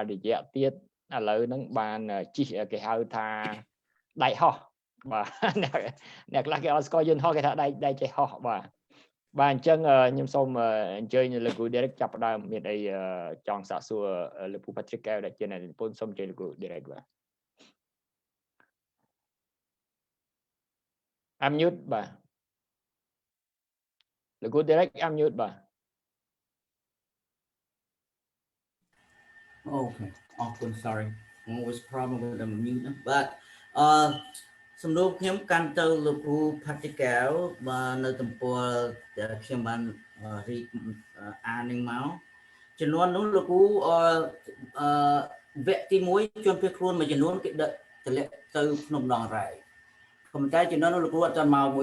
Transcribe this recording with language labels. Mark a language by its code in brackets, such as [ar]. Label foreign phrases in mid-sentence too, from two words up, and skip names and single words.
[km] ករយៈទៀតឥឡូវហ្នឹងបានជិះគេហៅថាដៃហោះបាទអ្នកខ្លះគេអត់ស្គាល់យន្តហោះគេថាដៃចេះហោះបាទអញ្ចឹងខ្ញុំសូមអញ្ជើញលោកគ្រូ Derrick ចាប់ផ្ដើមមានអីចង់សាកសួរលោកគ្រូ Patrick កែវដែលជាអ្នកនិពន្ធសូមអញ្ជើញលោកគ្រូ Derrick បាទ unmute បាទលោកគ្រូ Derrick unmute បាទ [en] Okay, awkward, sorry. Always problem with the mute, but [km] សំណួរខ្ញុំកាន់ទៅលោកគ្រូ Patrick កែវបាទនៅទំព័រខ្ញុំបានរីកអាននឹងមកចំនួននោះលោកគ្រូ វគ្គទី1ជនភៀសខ្លួនមួយចំនួនគេដឹកទម្លាក់ទៅក្នុងដងរ៉ែក៏ប៉ុន្តែចំនួននោះលោកគ្រូអត់ទាន់មកមួយ